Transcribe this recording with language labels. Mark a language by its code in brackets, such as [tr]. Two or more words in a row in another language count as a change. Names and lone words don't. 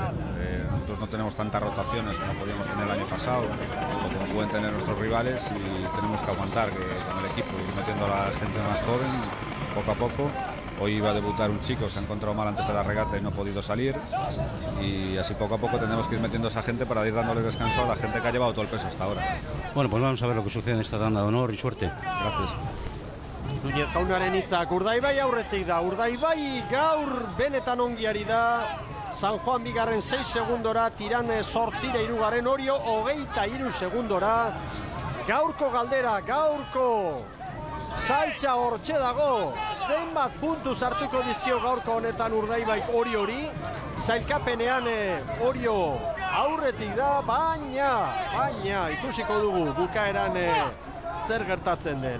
[es] Nosotros no tenemos tantas rotaciones como podíamos tener el año pasado o como pueden tener nuestros rivales y tenemos que aguantar con el equipo y metiendo a la gente más joven poco a poco. Hoy iba a debutar un chico, se ha encontrado mal antes de la regata y no ha podido salir, y así poco a poco tenemos que ir metiendo a esa gente para ir dándole descanso a la gente que ha llevado todo el peso hasta ahora. Bueno, pues vamos a ver lo que sucede en esta tanda de honor y suerte. Gracias. [eu] Núñez jaunaren hitzak, Urdaibai aurretik da, Urdaibai gaur benetan ongiari da, San Juan bigarren 6 segundora, Tirane 8, Orio 23 segundora, gaurko galdera, gaurko saltxa hortxe dago, zenbat puntu sartuko dizkio gaurko honetan Urdaibaik hori, zailkapenean Orio aurretik da, baina ikusiko dugu bukaeran zer gertatzen den.